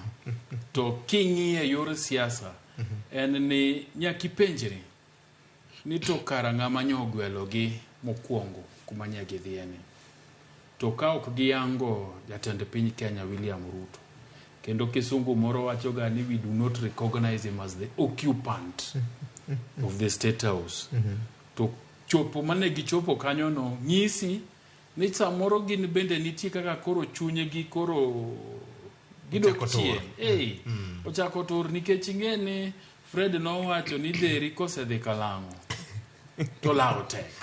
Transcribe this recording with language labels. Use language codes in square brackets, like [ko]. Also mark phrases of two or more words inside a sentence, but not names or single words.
[luo] To king'iye yor siasa en ni nyaki penjri ni to kara ng'ama nyogwelogi mokwongo kuma nyagi dhieni. To ka ok giyango jatend piny Kenya William Ruto. Kendo kisungu moro wachoga ni [en] we do not recognize him as the occupant of the State House. [luo] To chopo mane gichopo kanyo no nyisi ni samoro gin bende nitie kaka koro chunye gi koro gidok chien. Ochako tur nikech ing'eni Fred nowacho ni deri kosedhi kalang'o to lao tek.